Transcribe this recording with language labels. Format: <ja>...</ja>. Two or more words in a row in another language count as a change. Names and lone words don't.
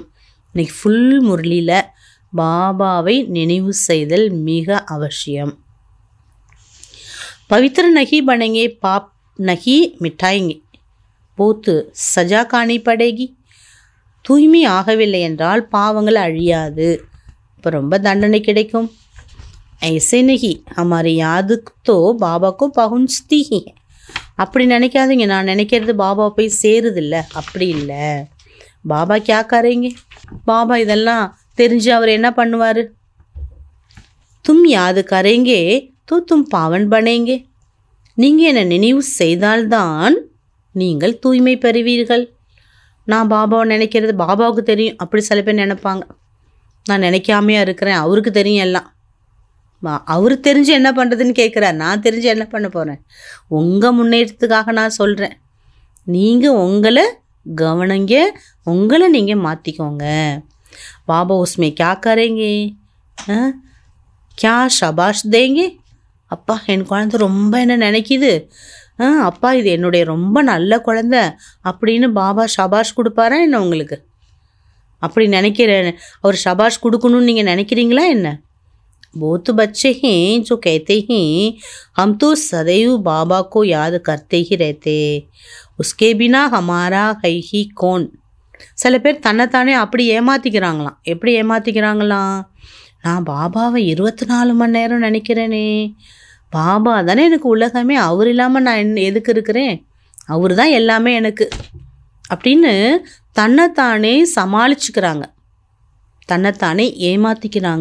<ta>இன்னைக்கு ஃபுல் முரளியில் பாபாவை நினைவு செய்தல் மிக அவசியம்.</ta> <hi>पवित्र नहीं बनेंगे, पाप नहीं मिटेंगे, बहुत सजा खानी पड़ेगी.</hi> <ta>தூய்மை ஆகவில்லை என்றால் பாவங்கள் அழியாது, இப்போ ரொம்ப தண்டனை கிடைக்கும்.</ta> <hi>ऐसे नहीं, हमारी याद तो बाबा को पहुँचती ही है.</hi> <ta>அப்படி நினைக்காதீங்க, நான் நினைக்கிறது பாபா போய் சேருதில்ல, அப்படி இல்லை.</ta> <hi>பாபா क्या करेंगे,</hi> <ta>பாபா இதெல்லாம் தெரிஞ்சு அவர் என்ன பண்ணுவார்.</ta> <hi>तुम याद करेंगे तो तुम पावन बनेंगे.</hi> <ta>நீங்கள் என்னை நினைவு செய்தால்தான் நீங்கள் தூய்மை பெறுவீர்கள். நான் பாபாவை நினைக்கிறது பாபாவுக்கு தெரியும், அப்படி சில பேர் நினைப்பாங்க. நான் நினைக்காமையா இருக்கிறேன், அவருக்கு தெரியும் எல்லாம். அவர் தெரிஞ்சு என்ன பண்ணுறதுன்னு கேட்குறார். நான் தெரிஞ்சு என்ன பண்ண போகிறேன்? உங்கள் முன்னேற்றத்துக்காக நான் சொல்கிறேன். நீங்கள் உங்களை கவனிங்க, உங்களை நீங்கள் மாற்றிக்கோங்க.</ta> <hi>பாபா உஸ்மே क्या करेंगे, क्या शाबाश देंगे.</hi> <ta>அப்பா என் குழந்தை ரொம்ப என்ன நினைக்கிது, அப்பா இது என்னுடைய ரொம்ப நல்ல குழந்தை அப்படின்னு பாபா ஷபாஷ் கொடுப்பாரா என்ன உங்களுக்கு? அப்படி நினைக்கிறேன், அவர் ஷபாஷ் கொடுக்கணும்னு நீங்கள் நினைக்கிறீங்களா என்ன?</ta> <hi>बहुत बच्चे हैं जो कहते हैं हम तो सदैव बाबा को याद करते ही रहते, उसके बिना हमारा है ही कौन.</hi> <ta>சில பேர் தன்னைத்தானே அப்படி ஏமாற்றிக்கிறாங்களாம். எப்படி ஏமாற்றிக்கிறாங்களாம்? நான் பாபாவை 24 மணி நேரம் நினைக்கிறேனே, பாபா தானே எனக்கு உலகமே, அவர் இல்லாமல் நான் எதுக்கு இருக்கிறேன், அவர் தான் எல்லாமே எனக்கு அப்படின்னு தன்னைத்தானே சமாளிச்சுக்கிறாங்க, தன்னைத்தானே ஏமாற்றிக்கிறாங்க.</ta>